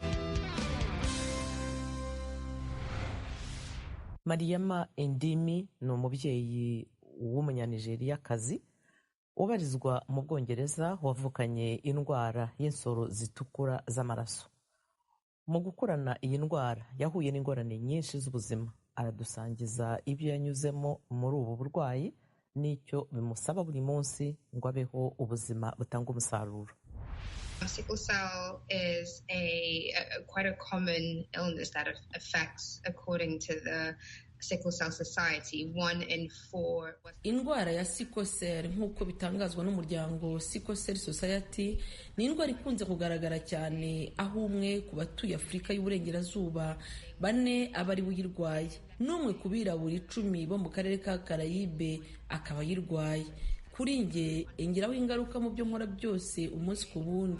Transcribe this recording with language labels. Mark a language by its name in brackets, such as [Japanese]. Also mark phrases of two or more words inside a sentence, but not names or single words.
[Rundi] Mariama Endimi ni umubyeyi w'umunyanigeriakazi ubarizwa mu Bwongereza, wavukanye indwara y'insoro zitukura z'amaraso. Mu gukurana iyi ndwara yahuye n'ingorane nyinshi z'ubuzima. Aradusangiza ibyo yanyuzemo muri ubu burwayi n'icyo bimusaba buri munsi ngo abeho ubuzima butanga umusaruro. [English] Sickle cell is quite a common illness that affects, according to the Sickle Cell Society, 1 in 4. [Rundi] Indwara ya [English] sickle cell [Rundi] nk'uko bitangazwa n'umuryango Sickle Cell Society ni indwara ikunze kugaragara cyane, aho umwe ku batuye Afurika y'Uburengerazuba 4 aba ari uyirwaye, n'umwe ku birabura 10 bo mu karere ka Karayibe akaba ayirwaye. Kuri nge ingiraho ingaruka mu byo nkora byose umunsi ku wundi.